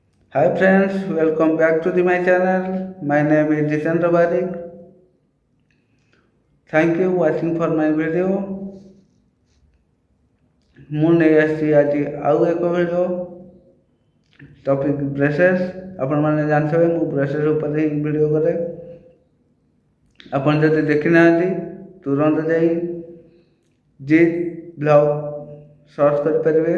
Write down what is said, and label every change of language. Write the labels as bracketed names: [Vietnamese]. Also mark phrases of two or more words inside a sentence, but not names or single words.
[English] Hi friends, welcome back to my channel. My name is Jitendra Barik. Thank you watching for my video. [Odia] ମୁଁ ନେଇ ଆସିଛି ଆଜି ଆଉ ଏକ [English] video topic braces. [Odia] ଆପଣମାନେ ଜାଣିଥିବେ ମୁଁ ବ୍ରେସେସ୍ ଉପରେ ହିଁ ଭିଡ଼ିଓ କରେ। ଆପଣ ଯଦି ଦେଖିନାହାନ୍ତି ତୁରନ୍ତ ଯାଇ ଜିତ୍ ବ୍ଲଗ୍ ସର୍ଚ୍ଚ କରିପାରିବେ।